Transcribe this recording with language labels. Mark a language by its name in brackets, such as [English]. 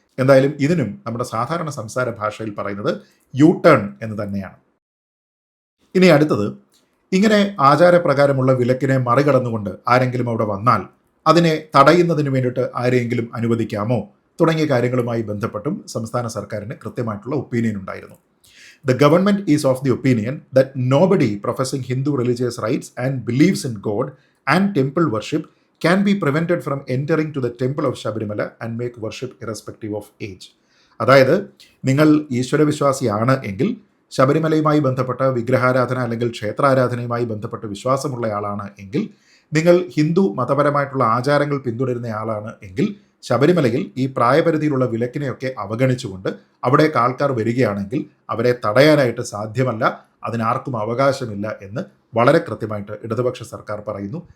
[Malayalam] എന്തായാലും ഇതിനും നമ്മുടെ സാധാരണ സംസാര ഭാഷയിൽ പറയുന്നത് യു ടേൺ എന്ന് തന്നെയാണ്. ഇനി അടുത്തത്, ഇങ്ങനെ ആചാരപ്രകാരമുള്ള വിലക്കിനെ മറികടന്നുകൊണ്ട് ആരെങ്കിലും അവിടെ വന്നാൽ അതിനെ തടയുന്നതിന് വേണ്ടിയിട്ട് ആരെങ്കിലും അനുവദിക്കാമോ തുടങ്ങിയ കാര്യങ്ങളുമായി ബന്ധപ്പെട്ടും സംസ്ഥാന സർക്കാരിന് കൃത്യമായിട്ടുള്ള ഒപ്പീനിയൻ ഉണ്ടായിരുന്നു. [English] The government is of the opinion that nobody professing Hindu religious rites and believes in God and temple worship can be prevented from entering to the temple of Shabarimala and make worship irrespective of age. [Malayalam] അതായത് നിങ്ങൾ ഈശ്വരവിശ്വാസിയാണ് എങ്കിൽ, ശബരിമലയുമായി ബന്ധപ്പെട്ട വിഗ്രഹാരാധന അല്ലെങ്കിൽ ക്ഷേത്രാരാധനയുമായി ബന്ധപ്പെട്ട് വിശ്വാസമുള്ളയാളാണ് എങ്കിൽ, നിങ്ങൾ ഹിന്ദു മതപരമായിട്ടുള്ള ആചാരങ്ങൾ പിന്തുടരുന്നയാളാണ് എങ്കിൽ, ശബരിമലയിൽ ഈ പ്രായപരിധിയിലുള്ള വിലക്കിനെയൊക്കെ അവഗണിച്ചുകൊണ്ട് അവിടേക്ക് ആൾക്കാർ വരികയാണെങ്കിൽ അവരെ തടയാനായിട്ട് സാധ്യമല്ല, അതിനാർക്കും അവകാശമില്ല എന്ന് വളരെ കൃത്യമായിട്ട് ഇടതുപക്ഷ സർക്കാർ പറയുന്നു.